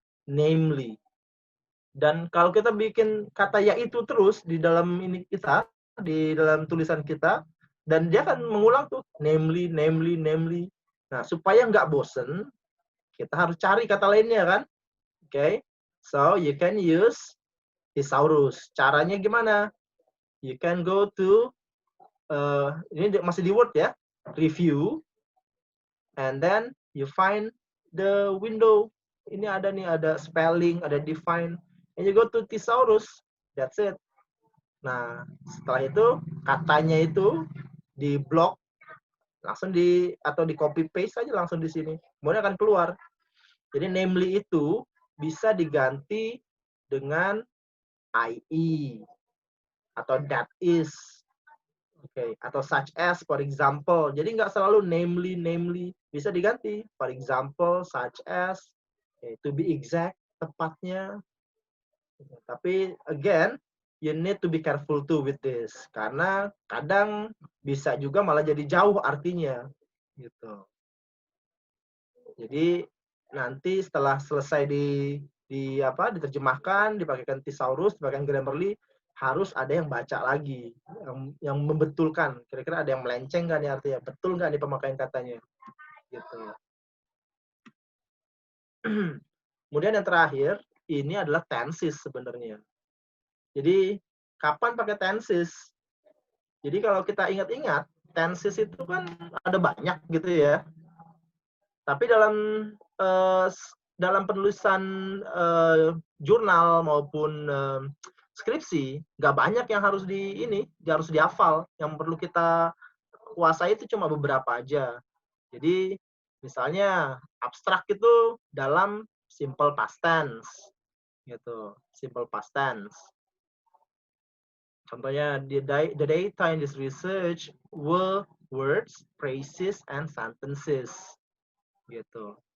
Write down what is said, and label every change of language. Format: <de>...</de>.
<id>Namely. Dan kalau kita bikin kata yaitu terus di dalam ini kita, di dalam tulisan kita, dan dia akan mengulang tuh namely, namely, namely. Nah, supaya nggak bosen, kita harus cari kata lainnya kan. Oke.</id> <en>So, you can use Thesaurus.</en> <id>Caranya gimana?</id> <en>You can go to</en> <id>ini masih di Word ya,</id> <en>review, and then you find the window.</en> <id>Ini ada nih,</id> <en>ada spelling, ada define, and you go to Thesaurus. That's it.</en> <id>Nah, setelah itu katanya itu di blok langsung atau di copy paste aja langsung di sini. Kemudian akan keluar. Jadi namely itu bisa diganti dengan IE atau that is. Oke, atau such as, for example. Jadi nggak selalu namely, bisa diganti.</id> <en>For example, such as, to be exact,</en> <id>tepatnya. Tapi,</id> <en>again, you need to be careful too with this.</en> <id>Karena kadang bisa juga malah jadi jauh artinya. Gitu. Jadi, nanti setelah selesai diterjemahkan, dipakaikan Thesaurus, dipakaikan Grammarly, harus ada yang baca lagi, yang membetulkan. Kira-kira ada yang melenceng nggak nih artinya? Betul nggak nih pemakaian katanya? Gitu. Kemudian yang terakhir, ini adalah tenses sebenarnya. Jadi, kapan pakai tenses? Jadi kalau kita ingat-ingat, tenses itu kan ada banyak gitu ya. Tapi dalam penulisan jurnal maupun skripsi, nggak banyak yang harus harus dihafal. Yang perlu kita kuasai itu cuma beberapa aja. Jadi, misalnya abstrak itu dalam simple past tense, gitu. Simple past tense. Contohnya,</id> <en>the data in this research were words, phrases, and sentences, gitu.</en>